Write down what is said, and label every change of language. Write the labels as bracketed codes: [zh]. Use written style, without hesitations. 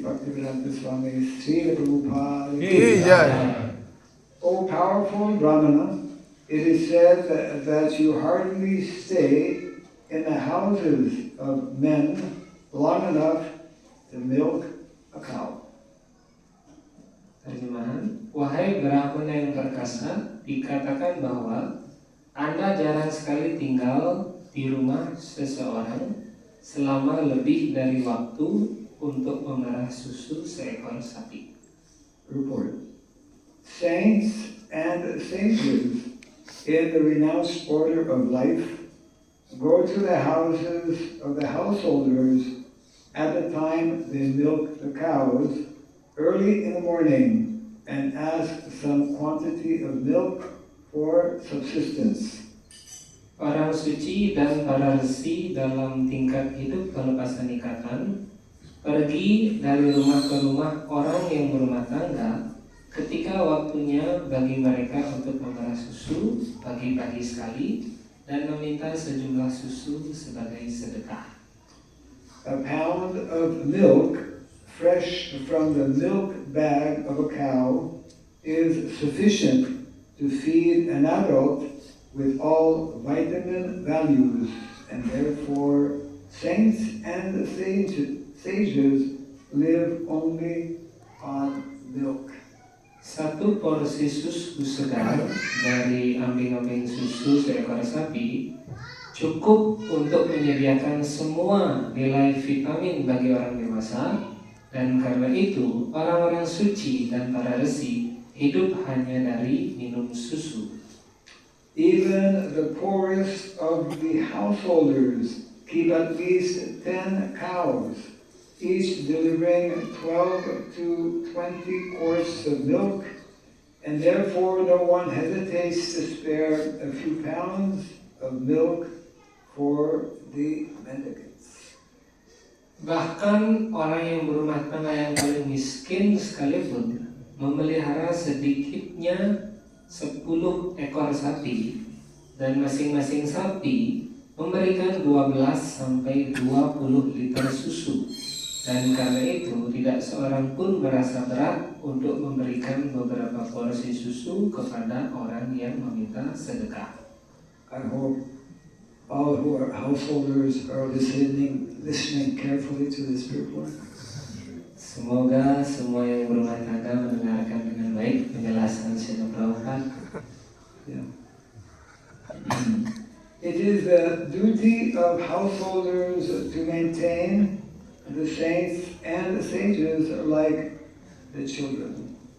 [en] Bhaktivedanta Swami Srila Prabhupada. Jai. O powerful Brahmana, it is said that you hardly stay in the houses of men long enough to milk a cow. [id] Terjemahan, wahai Brahmana yang perkasa, dikatakan bahwa Anda jarang sekali tinggal di rumah seseorang selama lebih dari waktu untuk memerah susu seekor sapi. [en] Report. Saints and sages in the renounced order of life go to the houses of the householders at the time they milk the cows early in the morning and ask some quantity of milk for subsistence. [id] Orang suci dan para resi dalam tingkat hidup pelepasan ikatan pergi dari rumah ke rumah orang yang berumah tangga ketika waktunya bagi mereka untuk memerah susu pagi-pagi sekali dan meminta sejumlah susu sebagai sedekah. [en] A pound of milk fresh from the milk bag of a cow is sufficient to feed an adult with all vitamin values, and therefore saints and sages live only on milk. [id] Satu porsi susu segar dari ambing-ambing susu seekor sapi cukup untuk menyediakan semua nilai vitamin bagi orang dewasa, dan karena itu orang-orang suci dan para resi hidup hanya dari minum susu. [en] Even the poorest of the householders keep at least 10 cows, each delivering 12 to 20 quarts of milk, and therefore no one hesitates to spare a few pounds of milk for the mendicants. [id] Bahkan orang yang berumah tangga yang paling miskin sekalipun memelihara sedikitnya 10 ekor sapi, dan masing-masing sapi memberikan 12 sampai 20 liter susu, dan karena itu tidak seorang pun merasa berat untuk memberikan beberapa porsi susu kepada orang yang meminta sedekah. [en] I hope all who are householders are listening carefully to this report. [id] Semoga semua yang berumah tangga mendengarkan dengan baik penjelasan Srila Prabhupada. [en] Yeah. It is the duty of householders to maintain the saints and the sages like the children.